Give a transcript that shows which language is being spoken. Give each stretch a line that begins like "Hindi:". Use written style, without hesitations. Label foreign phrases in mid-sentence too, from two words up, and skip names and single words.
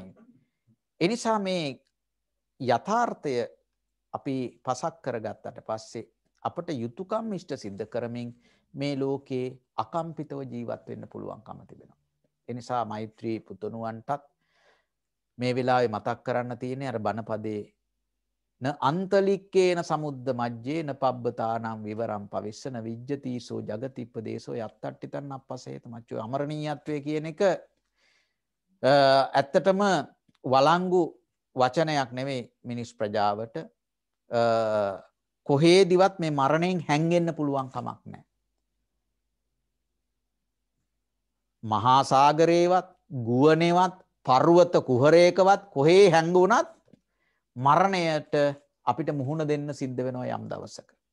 Sinhala: ඒ නිසා මේ යථාර්ථය අපි පසක් කරගත්තට පස්සේ අපට යුතුයකම් ඉෂ්ට සිද්ධ කරමින් මේ ලෝකේ අකම්පිතව ජීවත් වෙන්න පුළුවන්කම තිබෙනවා. ඒ නිසා මෛත්‍රී පුතුණුවන්ටත් මේ වෙලාවේ මතක් කරන්න තියෙන්නේ අර බණපදේ
Pali: න අන්තලික්කේන සමුද්ද මජ්ජේන පබ්බතානම් විවරම් පවිස්සන විජ්ජතිසෝ ජගතිප්පදේශෝ යත්තට්ටිතන් අප්පසේත මච්චෝ
Sinhala: අමරණීයත්වය කියන එක ඇත්තටම වළංගු වචනයක් නෙවෙයි මිනිස් ප්‍රජාවට කොහේදිවත් මේ මරණයෙන් හැංගෙන්න පුළුවන් කමක් නැහැ. මහා සාගරේවත් ගුවනේවත් පර්වත කුහරයකවත් කොහේ හැංගුණත් මරණයට අපිට මුහුණ දෙන්න සිද්ධ වෙනවා යම් දවසක.